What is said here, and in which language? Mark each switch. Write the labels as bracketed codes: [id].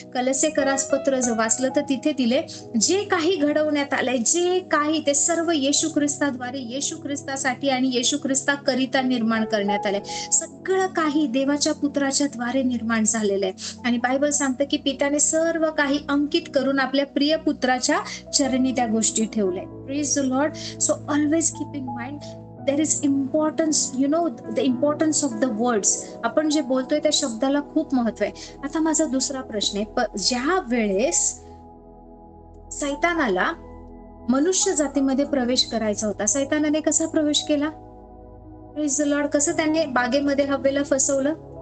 [mr] कलसेकरास पत्र जर वाचलं तर तिथे दिले, जे काही घडवण्यात आलंय, जे काही, ते सर्व येशू ख्रिस्ताद्वारे, येशू ख्रिस्तासाठी आणि येशू ख्रिस्ताकरिता निर्माण करण्यात आलंय. सगळं काही देवाच्या पुत्राच्या द्वारे निर्माण झालेलं आहे. आणि बायबल सांगतं की पित्याने सर्व काही अंकित करून आपल्या प्रिय पुत्राच्या चरणी त्या गोष्टी ठेवल्या. [en] Praise the Lord. So always keep in mind there is importance, you know, the importance of the words. [mr] आपण जे बोलतोय त्या शब्दाला खूप महत्व आहे. आता माझा दुसरा प्रश्न आहे, ज्या वेळेस सैतानाला मनुष्य जातीमध्ये प्रवेश करायचा होता, सैतानाने कसा प्रवेश केला? [en] Praise the Lord. [mr] कसं त्याने बागेमध्ये हव्वेला फसवलं?